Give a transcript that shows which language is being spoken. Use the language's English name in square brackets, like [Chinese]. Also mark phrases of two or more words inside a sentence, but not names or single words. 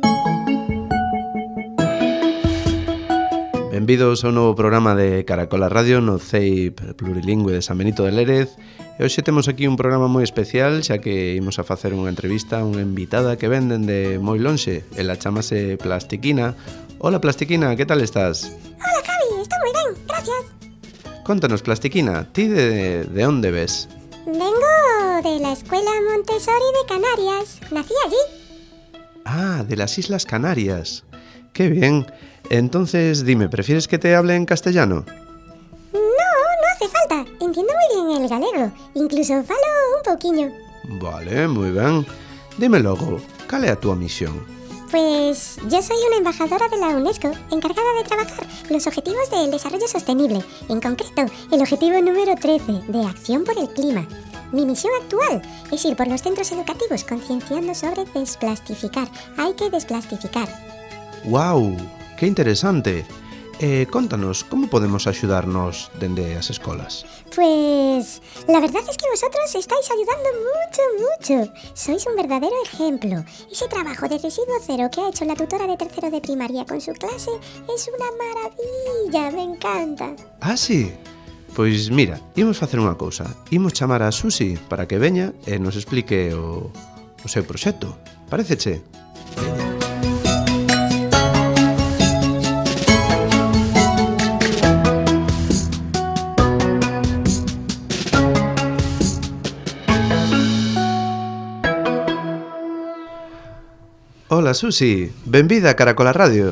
[Galician] Benvidos ao novo programa de Caracola Radio no CEI Plurilingüe de San Benito de Lérez. E hoxe temos aquí un programa moi especial, xa que imos a facer unha entrevista a unha invitada que ven dende moi lonxe. Ela chamase Plastiquina. Hola Plastiquina, que tal estás? Hola Javi, estou moi ben, gracias. Contanos, Plastiquina, ti de onde ves? [Spanish] Vengo de la Escuela Montessori de Canarias. Nací allí. Ah, de las Islas Canarias. ¡Qué bien! Entonces, dime, ¿prefieres que te hable en castellano? No hace falta. Entiendo muy bien el galego. [Galician] Incluso falo un poquinho. Vale, moi ben. Dime logo, cal é a túa misión? [Spanish] Pues yo soy una embajadora de la UNESCO, encargada de trabajar los objetivos del desarrollo sostenible, en concreto el objetivo número 13, de acción por el clima. Mi misión actual es ir por los centros educativos concienciando sobre desplastificar. Hay que desplastificar. ¡Guau! ¡Qué interesante! [Galician] Contanos, como podemos axudarnos dende as escolas? [Spanish] Pues la verdad es que vosotros estáis ayudando mucho. Sois un verdadero ejemplo. Ese trabajo de residuo cero que ha hecho la tutora de tercero de primaria con su clase es una maravilla, me encanta. Ah, sí? [Galician] Pois mira, imos facer unha cousa. Imos chamar a Susi para que veña e nos explique o seu proxecto. Paréceche? Veña. Hola Susi, benvida a Caracola Radio.